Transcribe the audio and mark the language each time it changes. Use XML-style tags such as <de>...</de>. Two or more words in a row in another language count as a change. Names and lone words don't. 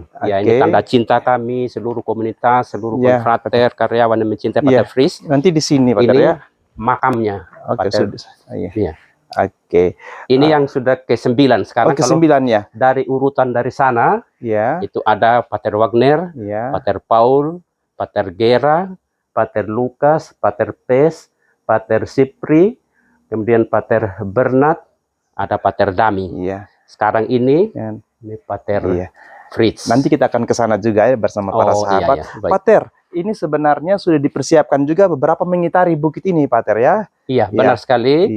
<id>Ini tanda cinta kami, seluruh komunitas, seluruh konfrater, karyawan yang mencintai Pater Fritz. Nanti di sini Pater ini makamnya. Ini yang sudah ke-9 sekarang. Ke-9 ya. Dari urutan dari sana, itu ada Pater Wagner, Pater Paul, Pater Gera, Pater Lukas, Pater Pes, Pater Sipri, kemudian Pater Bernard, ada Pater Dami. Sekarang ini Pater Fritz. Nanti kita akan ke sana juga ya bersama para sahabat. Pater, ini sebenarnya sudah dipersiapkan juga beberapa mengitari bukit ini, Pater ya? Iya, benar sekali.</id>